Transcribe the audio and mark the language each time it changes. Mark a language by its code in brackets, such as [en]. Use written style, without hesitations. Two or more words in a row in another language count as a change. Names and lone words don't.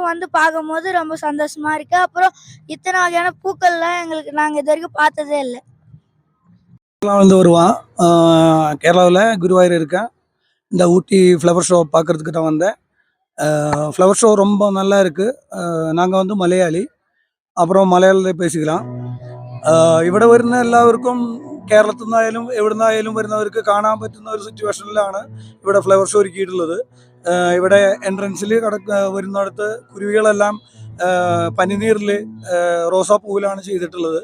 [ta] வந்து பார்க்கும்போது ரொம்ப சந்தோஷமாக இருக்குது. அப்புறம் இத்தனை வகையான பூக்கள்லாம் நாங்கள் இது வரைக்கும் பார்த்ததே இல்லை. வந்து வருவான், கேரளாவில் குருவாயூர் இருக்கேன். இந்த ஊட்டி [en] flower show [ta] பார்க்குறதுக்கு தான் வந்தேன். [en] flower show [ta] ரொம்ப நல்லா இருக்குது. நாங்கள் வந்து மலையாளி, அப்புறம் மலையாளத்தில் பேசிக்கலாம். [ml] ഇവിടെ വരുന്ന എല്ലാവർക്കും കേരളത്തിൽ നിന്നായാലും എവിടെ നിന്നായാലും വരുന്നവർക്ക് കാണാൻ പറ്റുന്ന ഒരു സിറ്റുവേഷനിലാണ് ഇവിടെ [en] flower show [ml] ഒരുക്കിയിട്ടുള്ളത്. ഇവിടെ എൻട്രൻസിൽ വരുന്നിടത്ത് കുരുവികളെല്ലാം പനിനീറിൽ റോസാപ്പൂവിലാണ് ചെയ്തിട്ടുള്ളത്.